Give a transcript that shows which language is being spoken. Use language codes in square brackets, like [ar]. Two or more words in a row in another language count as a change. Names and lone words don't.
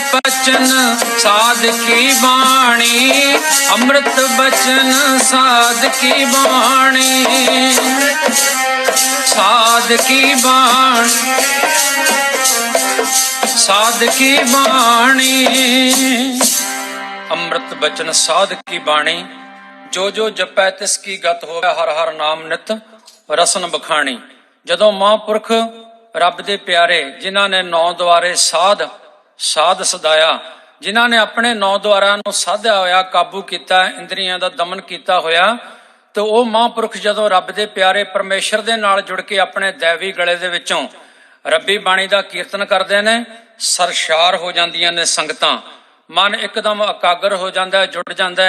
[hi] बचन साध की बाणी, अमृत बचन साध की बाणी, साध की बाणी, साध की बाणी। अमृत बचन साध की बाणी, जो जो जपै तिस की गत होवे, हर हर नाम नित रसन बखाणी। [pa] ਜਦੋਂ ਮਹਾਂਪੁਰਖ ਰੱਬ ਦੇ ਪਿਆਰੇ ਜਿਨ੍ਹਾਂ ਨੇ ਨੌ ਦੁਆਰੇ ਸਾਧ ਸਦਾਇਆ, ਜਿਨ੍ਹਾਂ ਨੇ ਆਪਣੇ ਨੌ ਦੁਆਰਿਆਂ ਨੂੰ ਸਾਧਿਆ ਹੋਇਆ, ਕਾਬੂ ਕੀਤਾ, ਇੰਦਰੀਆਂ ਦਾ ਦਮਨ ਕੀਤਾ ਹੋਇਆ, ਤੇ ਉਹ ਮਹਾਂਪੁਰਖ ਜਦੋਂ ਰੱਬ ਦੇ ਪਿਆਰੇ ਪਰਮੇਸ਼ਰ ਦੇ ਨਾਲ ਜੁੜ ਕੇ ਆਪਣੇ ਦੈਵੀ ਗਲੇ ਦੇ ਵਿੱਚੋਂ ਰੱਬੀ ਬਾਣੀ ਦਾ ਕੀਰਤਨ ਕਰਦੇ ਨੇ, ਸਰਸ਼ਾਰ ਹੋ ਜਾਂਦੀਆਂ ਨੇ ਸੰਗਤਾਂ, ਮਨ ਇੱਕਦਮ ਇਕਾਗਰ ਹੋ ਜਾਂਦਾ, ਜੁੜ ਜਾਂਦਾ।